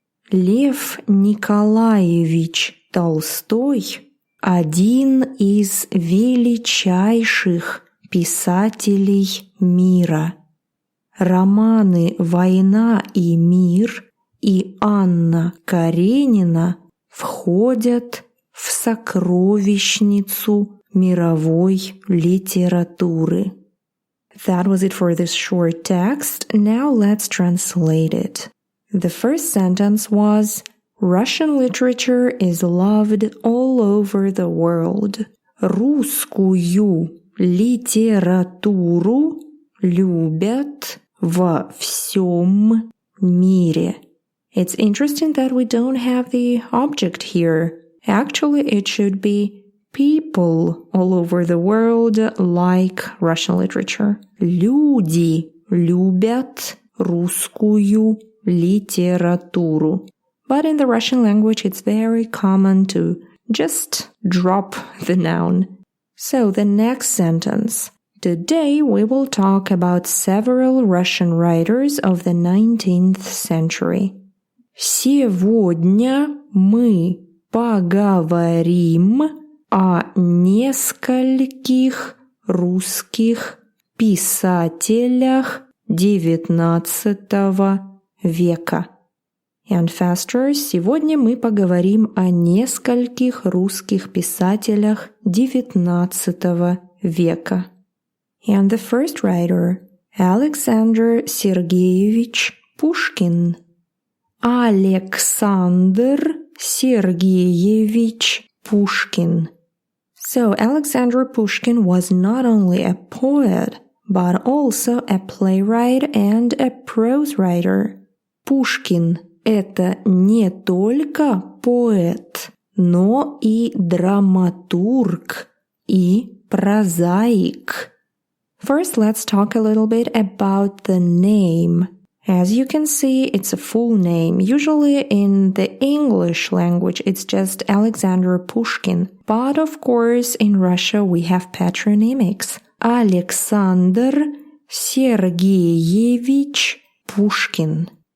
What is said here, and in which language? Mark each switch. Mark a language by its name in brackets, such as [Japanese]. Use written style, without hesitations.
[Russian] Лев Николаевич Толстой – один из величайших писателей мира. Романы «Война и мир» и Анна Каренина входят в сокровищницу мировой литературы. [English] That was it for this short text. Now let's translate it. The first sentence was, Russian literature is loved all over the world. [Russian] Русскую литературу любят во всем мире. [English] It's interesting that we don't have the object here. Actually, it should be people all over the world like Russian literature. [Russian] Люди любят русскую литературу. [English] But in the Russian language, it's very common to just drop the noun. So the next sentence. Today we will talk about several Russian writers of the 19th century. [Russian] Сегодня мы поговорим о нескольких русских писателях XIX века. [English] And faster, [Russian] сегодня мы поговорим о нескольких русских писателях XIX века. [English] And the first writer, Alexander Sergeevich Pushkin. Alexander Sergeevich Pushkin. So Alexander Pushkin was not only a poet, but also a playwright and a prose writer. [Russian] Пушкин – это не только поэт, но и драматург и прозаик. [English] First, let's talk a little bit about the name. As you can see, it's a full name. Usually in the English language, it's just Alexander Pushkin. But of course, in Russia, we have patronymics. Alexander Sergeevich Pushkin.